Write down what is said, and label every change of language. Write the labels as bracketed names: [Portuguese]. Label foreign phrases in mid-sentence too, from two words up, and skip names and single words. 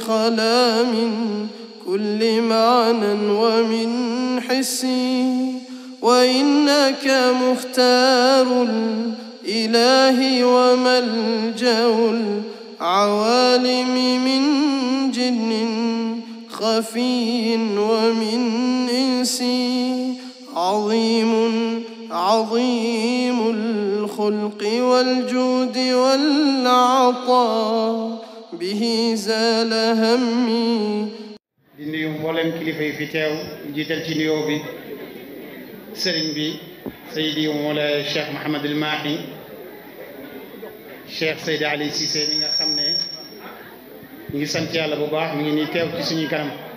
[Arabic] خلا من كل معنى ومن حسي وإنك مختار الإله وملجأ العوالم من جن خفي ومن إنس عظيم عظيم الخلق والجود والعطاء به زال همي. [Wolof] di nuyu mboolem kilifa yi fi teew jiital ci nuyoo bi sëriñ bi Seydi Mawlana Cheikh Mouhamadul Mahi Cheikh Seydi Ali Cissé mi nga xam ne ñu ngi sant yàlla bu baax mi ngi nii teew ci suñu kanam